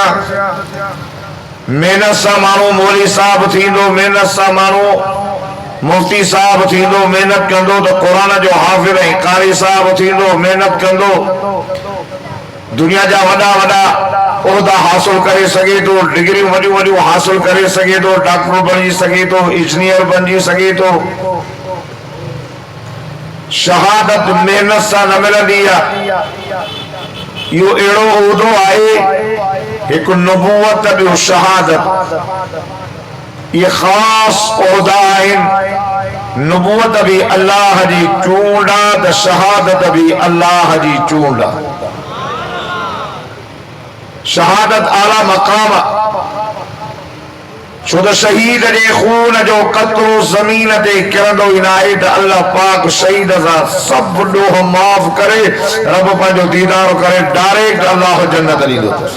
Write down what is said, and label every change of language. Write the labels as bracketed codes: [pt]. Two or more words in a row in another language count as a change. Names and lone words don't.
[sd] मेहनत सां माण्हू मौली साहब थींदो, मेहनत सां माण्हू मुफ्ती साहब थींदो, मेहनत कंदो तो कुरान जो हाफिज़ ऐं कारी साहब थींदो, मेहनत कंदो दुनिया जा वॾा वॾा उहदा हासिल करे सके तो, डिग्रियूं वॾियूं वॾियूं हासिल करे सके तो, डॉक्टर बणी सके तो, इंजीनियर बणी सके तो। शहादत मेहनत सां न मिलंदी आहे। यो एड़ो उहदो आहे एक नबूवत ॿियो शहादत, ये खास उहदा आहिनि। नबूवत भी अल्लाह जी चूंड आहे त शहादत भी अल्लाह जी चूंड आहे। शहादत आला मकाम छो त शहीद जे खून जो कतरो ज़मीन ते किरंदो ई नाहे त अल्लाह पाक शहीद सां सभु ॾोह माफ़ करे रब पंहिंजो दीदार करे डायरेक्ट अल्लाह जन्नत ॾींदो।